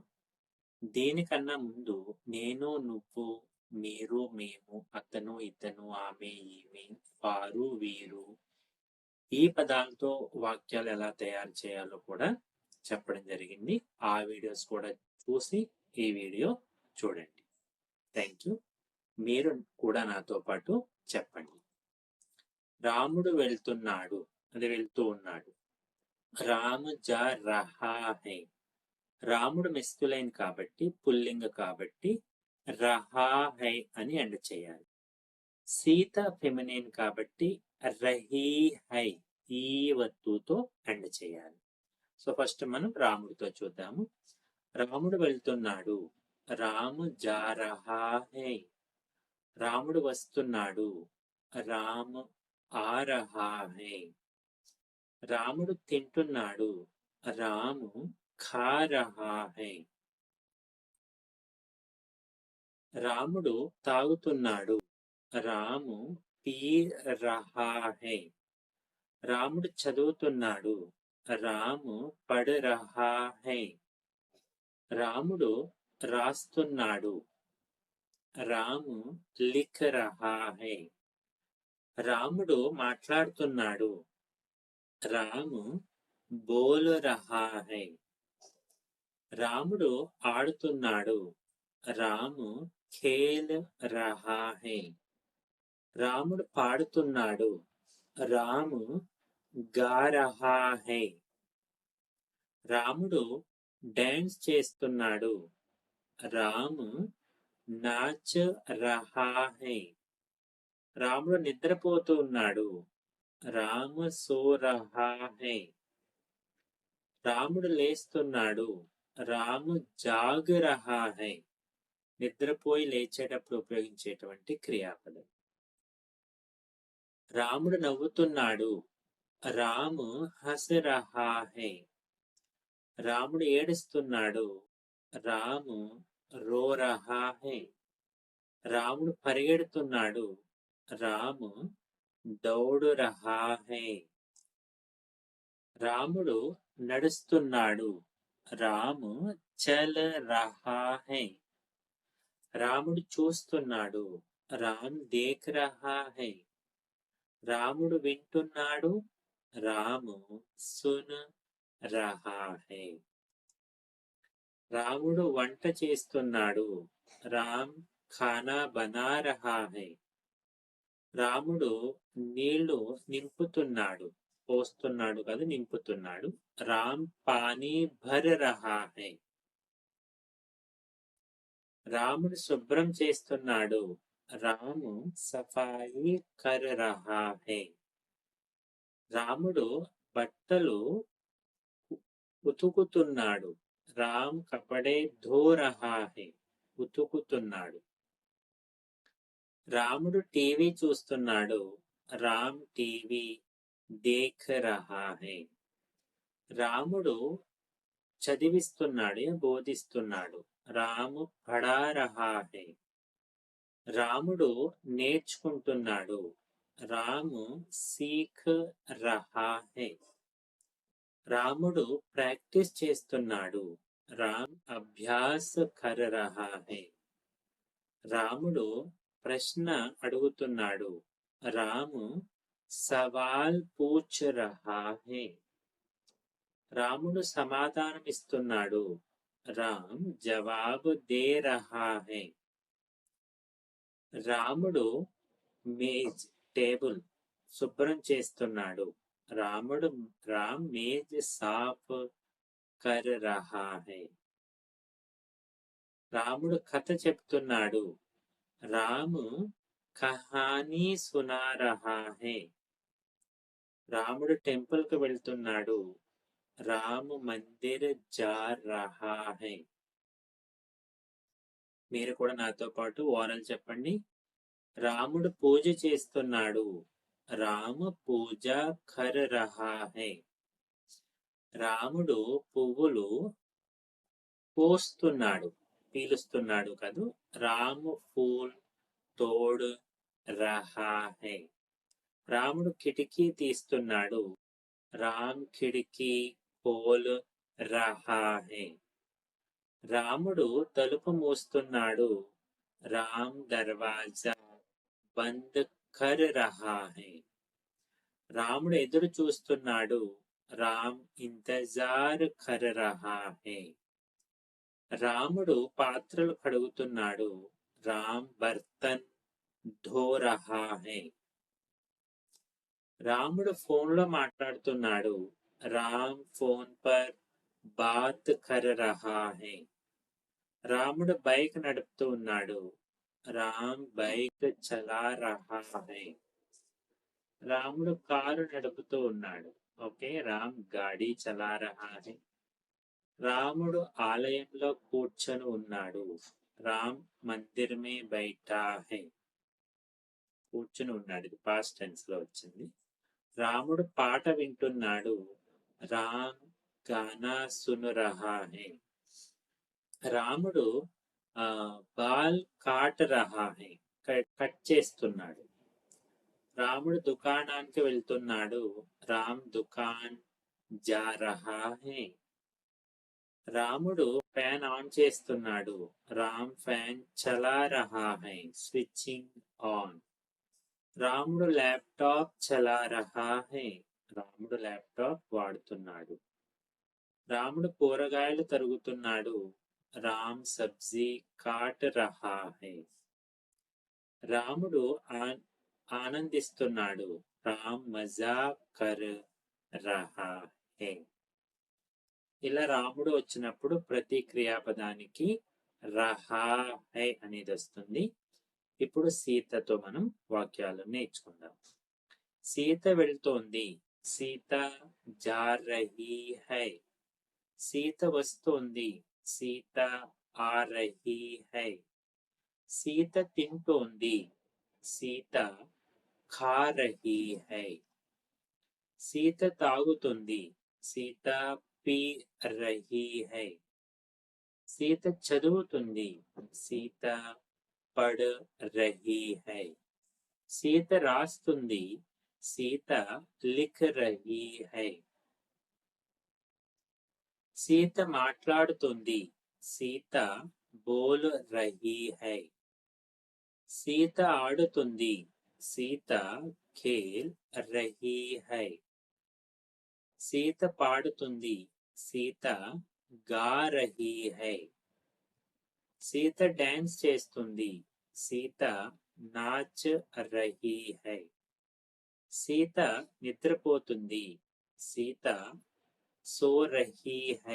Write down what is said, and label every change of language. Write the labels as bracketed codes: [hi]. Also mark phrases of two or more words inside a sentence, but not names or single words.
[te] దీనికన్నా ముందు నేను, నువ్వు, మీరు, మేము, అతను, ఇతను, ఆమె, ఈమె, వారు, వీరు, ఈ పదాలతో వాక్యాలు ఎలా తయారు చేయాలో కూడా చెప్పడం జరిగింది. ఆ వీడియోస్ కూడా చూసి ఈ వీడియో చూడండి. [en] Thank you. [te] మీరు కూడా నాతో పాటు చెప్పండి. రాముడు వెళ్తున్నాడు, అది వెళ్తూ ఉన్నాడు. [hi] राम जा रहा है. [te] రాముడు మెస్కులైన్ కాబట్టి, పుల్లింగ కాబట్టి [hi] रहा है [te] అని ఎండ్ చేయాలి. సీత ఫెమినైన్ కాబట్టి [hi] रही है [te] ఈ వత్తుతో ఎండ్ చేయాలి. సో ఫస్ట్ మనం రాముడితో చూద్దాము. రాముడు వెళ్తున్నాడు, [hi] राम जा रहा है. [te] రాముడు వస్తున్నాడు, [hi] राम आ रहा है. [te] రాముడు తింటున్నాడు, [hi] रामू खा रहा है. [te] రాముడు తాగుతున్నాడు, [hi] रामू पी रहा है. [te] రాముడు చదువుతున్నాడు, [hi] रामू पढ़ रहा है. [te] రాముడు రాస్తున్నాడు, [hi] रामू लिख रहा है. [te] రాముడు మాట్లాడుతున్నాడు, [hi] रामू बोल रहा है. [te] రాముడు ఆడుతున్నాడు, [hi] रामू खेल रहा है. [te] రాముడు పాడుతున్నాడు, [hi] रामू गा रहा है. [te] రాముడు డాన్స్ చేస్తున్నాడు, [hi] रामू नाच रहा है. [te] రాముడు నిద్రపోతూ ఉన్నాడు, [hi] राम सो रहा है. [te] రాముడు లేస్తున్నాడు, [hi] रामू जाग रहा है. [te] నిద్రపోయి లేచేటప్పుడు ఉపయోగించేటువంటి క్రియాపదం. రాముడు నవ్వుతున్నాడు, [hi] रामू हँस रहा है. [te] రాముడు ఏడుస్తున్నాడు, [hi] रामू रो रहा है. [te] రాముడు పరిగెడుతున్నాడు, [hi] रामू दौड़ रहा है. [te] రాముడు నడుస్తున్నాడు, [hi] रामू चल रहा है. [te] రాముడు చూస్తున్నాడు, [hi] राम देख रहा है. [te] రాముడు వింటున్నాడు, [hi] रामू सुन रहा है. [te] రాముడు వంట చేస్తున్నాడు, [hi] राम खाना बना रहा है. [te] రాముడు నీళ్లు నింపుతున్నాడు, పోస్తున్నాడు కాదు నింపుతున్నాడు, [hi] राम पानी भर रहा है. [te] రాముడు శుభ్రం చేస్తున్నాడు, [hi] रामू सफ़ाई कर रहा है. [te] రాముడు బట్టలు ఉతుకుతున్నాడు, [hi] राम कपड़े धो रहा है. [te] ఉతుకుతున్నాడు. రాముడు టీవీ చూస్తున్నాడు, [hi] राम टीवी देख रहा है. [te] రాముడు చదివిస్తున్నాడు, బోధిస్తున్నాడు, [hi] रामू पढ़ा रहा है. [te] రాముడు నేర్చుకుంటున్నాడు, [hi] रामू सीख रहा है. [te] రాముడు ప్రాక్టీస్ చేస్తున్నాడు, [hi] राम अभ्यास कर रहा है. [te] రాముడు ప్రశ్న అడుగుతున్నాడు, [hi] रामू सवाल पूछ रहा है. [te] రాముడు సమాధానమిస్తున్నాడు, [hi] राम जवाब दे रहा है. [te] రాముడు మేజ్ టేబుల్ శుభ్రం చేస్తున్నాడు. [hi] राम मेज़ साफ़ कर रहा है. [te] రాముడు కథ చెప్తున్నాడు. [hi] रामू कहानी सुना रहा है. [te] రాముడు టెంపుల్ కు వెళ్తున్నాడు. [hi] राम मंदिर जा रहा है. [te] మీరు కూడా నాతో పాటు ఓరల్ చెప్పండి. రాముడు పూజ చేస్తున్నాడు. [hi] राम पूजा कर रहा है. [te] రాముడు పువ్వులు పోస్తున్నాడు, పీలుస్తున్నాడు కదూ. [hi] राम फूल तोड़ रहा है. [te] రాముడు కిటికీ తీస్తున్నాడు. [hi] राम खिड़की खोल रहा है. [te] రాముడు తలుపు మూస్తున్నాడు. [hi] राम दरवाज़ा बंद कर रहा है. [te] రాముడు ఎదురు చూస్తున్నాడు. [hi] राम इंतज़ार कर रहा है. [te] రాముడు పాత్రలు కడుగుతున్నాడు. [hi] राम बर्तन धो रहा है. [te] రాముడు ఫోన్లో మాట్లాడుతున్నాడు. [hi] राम फ़ोन पर बात कर रहा है. [te] రాముడు బైక్ నడుపుతూ ఉన్నాడు. [hi] राम बाइक चला रहा है. [te] రాముడు కారు నడుపుతూ ఉన్నాడు. ఓకే, [hi] राम गाड़ी चला रहा है. [te] రాముడు ఆలయంలో కూర్చొని ఉన్నాడు. [hi] राम मंदिर में बैठा है. [te] కూర్చుని ఉన్నాడు, ఇది [en] past tense [te] లో వచ్చింది. రాముడు పాట వింటున్నాడు. [hi] राम गाना सुन रहा है. रामुडु बाल काट रहा है. [te] కట్ చేస్తున్నాడు. రాముడు దుకాణానికి వెళ్తున్నాడు. [hi] राम दुकान जा रहा है. [te] రాముడు ఫ్యాన్ ఆన్ చేస్తున్నాడు. [hi] राम फ़ैन चला रहा है. [en] switching on. [hi] रामुडु लैपटॉप चला रहा है. [te] రాముడు ల్యాప్టాప్ వాడుతున్నాడు. రాముడు కూరగాయలు తరుగుతున్నాడు. [hi] राम सब्ज़ी काट रहा है. [te] రాముడు ఆనందిస్తున్నాడు. [hi] राम मज़ा कर रहा है. [te] ఇలా రాముడు వచ్చినప్పుడు ప్రతి క్రియాపదానికి [hi] रहा है [te] అనేది వస్తుంది. ఇప్పుడు సీతతో మనం వాక్యాలు నేర్చుకుందాం. సీత వెళ్తోంది. [hi] सीता जा रही है. [te] సీత వస్తోంది. [hi] सीता आ रही है. [te] సీత తింటోంది. [hi] सीता खा रही है. [te] సీత తాగుతుంది. [hi] सीता पी रही है. [te] సీత చదువుతుంది. [hi] सीता पढ़ रही है. [te] సీత రాస్తుంది. [hi] सीता लिख रही है. [te] సీత మాట్లాడుతుంది. [hi] सीता बोल रही है. [te] సీత ఆడుతుంది. [hi] सीता खेल रही है. [te] సీత పాడుతుంది. [hi] सीता गा रही है. [te] సీత డాన్స్ చేస్తుంది. [hi] सीता नाच रही है. [te] సీత నిద్రపోతుంది. [hi] सीता सो रही है.